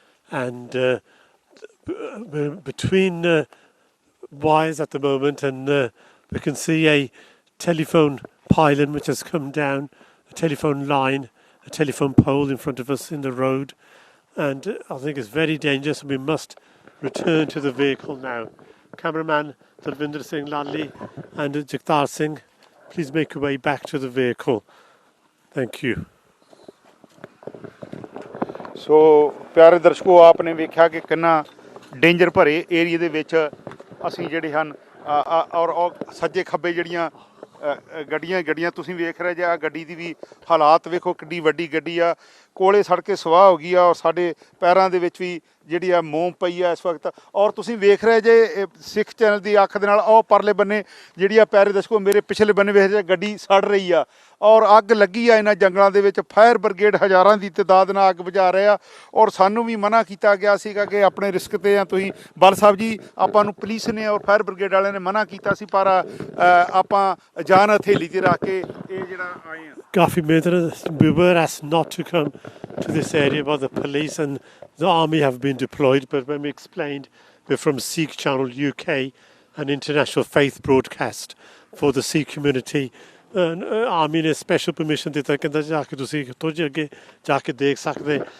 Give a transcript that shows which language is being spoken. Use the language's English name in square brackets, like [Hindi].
[English] And we're between wires at the moment, and we can see a telephone pylon which has come down, a telephone line, a telephone pole in front of us in the road, and I think it's very dangerous, and we must return to the vehicle now. Cameraman Dalvinder Singh Lalli and Jagtar Singh, please make your way back to the vehicle. Thank you. [Punjabi] ਸੋ ਪਿਆਰੇ ਦਰਸ਼ਕੋ ਆਪਨੇ ਵੇਖਿਆ ਕਿ ਕਿੰਨਾ danger ਭਰੇ ਏਰੀਏ ਦੇ ਵਿੱਚ ਅਸੀਂ ਜਿਹੜੇ ਹਨ ਔਰ ਸੱਜੇ ਖੱਬੇ ਜਿਹੜੀਆਂ ਗੱਡੀਆਂ ਤੁਸੀਂ ਵੇਖ ਰਹੇ ਜੇ। ਆ ਗੱਡੀ ਦੀ ਵੀ ਹਾਲਾਤ ਵੇਖੋ ਕਿੱਡੀ ਵੱਡੀ ਗੱਡੀ ਆ, ਕੋਲੇ ਸੜ ਕੇ ਸਵਾਹ ਹੋ ਗਈ ਆ ਔਰ ਸਾਡੇ ਪੈਰਾਂ ਦੇ ਵਿੱਚ ਵੀ ਜਿਹੜੀ ਆ ਮੋਮ ਪਈ ਆ ਇਸ ਵਕਤ। ਔਰ ਤੁਸੀਂ ਵੇਖ ਰਹੇ ਜੇ ਸਿੱਖ ਚੈਨਲ ਦੀ ਅੱਖ ਦੇ ਨਾਲ ਉਹ ਪਰਲੇ ਬੰਨੇ ਜਿਹੜੀ ਆ ਪਿਆਰੇ ਦਰਸ਼ਕੋ ਮੇਰੇ ਪਿਛਲੇ ਬੰਨੇ ਵੇਖ ਜੇ ਗੱਡੀ ਸੜ ਰਹੀ ਆ ਔਰ ਅੱਗ ਲੱਗੀ ਆ ਇਹਨਾਂ ਜੰਗਲਾਂ ਦੇ ਵਿੱਚ। ਫਾਇਰ ਬ੍ਰਿਗੇਡ ਹਜ਼ਾਰਾਂ ਦੀ ਤਾਦਾਦ ਨਾਲ ਅੱਗ ਬੁਝਾ ਰਹੇ ਆ ਔਰ ਸਾਨੂੰ ਵੀ ਮਨਾ ਕੀਤਾ ਗਿਆ ਸੀਗਾ ਕਿ ਆਪਣੇ ਰਿਸਕ 'ਤੇ ਆ ਤੁਸੀਂ। ਬੱਲ ਸਾਹਿਬ ਜੀ ਆਪਾਂ ਨੂੰ ਪੁਲਿਸ ਨੇ ਔਰ ਫਾਇਰ ਬ੍ਰਿਗੇਡ ਵਾਲਿਆਂ ਨੇ ਮਨਾ ਕੀਤਾ ਸੀ, ਪਰ ਆਪਾਂ ਜਾਨ ਹਥੇਲੀ 'ਤੇ ਰੱਖ ਕੇ ਇਹ ਜਿਹੜਾ ਆਏ ਆ। ਕਾਫੀ ਮਿਹਨਤ [English] we were asked not to come to this area by the police and the army have been deployed, but when we explained we're from Sikh Channel UK, an international faith broadcast for the Sikh community, [Punjabi] army ਨੇ special permission ਦਿੱਤਾ, ਕਹਿੰਦਾ ਜਾ ਕੇ ਤੁਸੀਂ ਥੋੜ੍ਹੇ ਅੱਗੇ ਜਾ ਕੇ ਦੇਖ ਸਕਦੇ।